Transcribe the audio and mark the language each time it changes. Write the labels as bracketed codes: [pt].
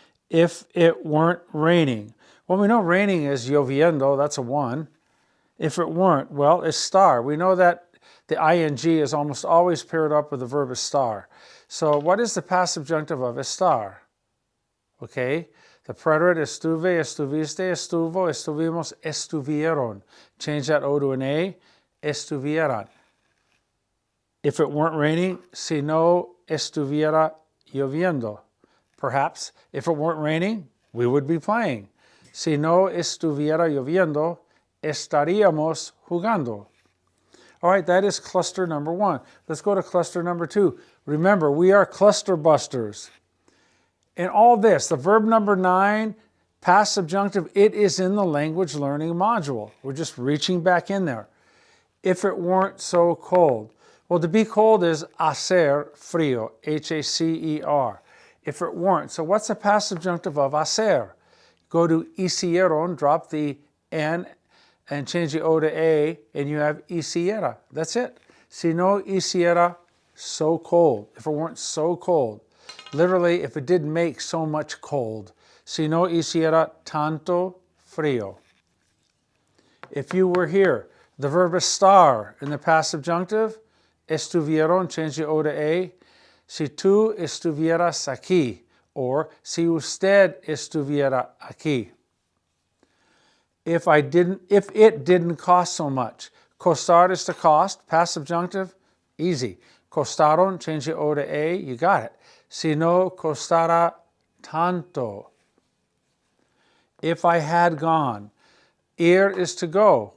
[en] If it weren't raining. Well, we know raining is lloviendo, that's a 1. If it weren't, well, estar. We know that the ing is almost always paired up with the verb estar. So what is the past subjunctive of estar? [es] Okay, the preterite estuve, estuviste, estuvo, estuvimos, estuvieron. [en] Change that O to an A, estuvieran. If it weren't raining, [es] si no estuviera lloviendo. [en] Perhaps if it weren't raining, we would be playing. [es] Si no estuviera lloviendo, estaríamos jugando. [en] All right, that is cluster number 1. Let's go to cluster number 2. Remember, we are cluster busters. In all this, the verb number 9, past subjunctive, it is in the language learning module. We're just reaching back in there. If it weren't so cold. Well, to be cold is hacer frío, H-A-C-E-R. If it weren't. So what's the past subjunctive of hacer? Go to hicieron, drop the N, and change the O to A, and you have hiciera. That's it. [es] Si no hiciera, [en] so cold. If it weren't so cold. Literally, if it didn't make so much cold. [es] Si no hiciera tanto frío. [en] If you were here, the verb estar in the past subjunctive, estuvieron, change the O to A. [es] Si tú estuvieras aquí, or si usted estuviera aquí. [en] If it didn't cost so much. Costar is to cost, past subjunctive, easy. Costaron, change the O to A, you got it. [es] Si no costara tanto. [en] If I had gone. Ir is to go.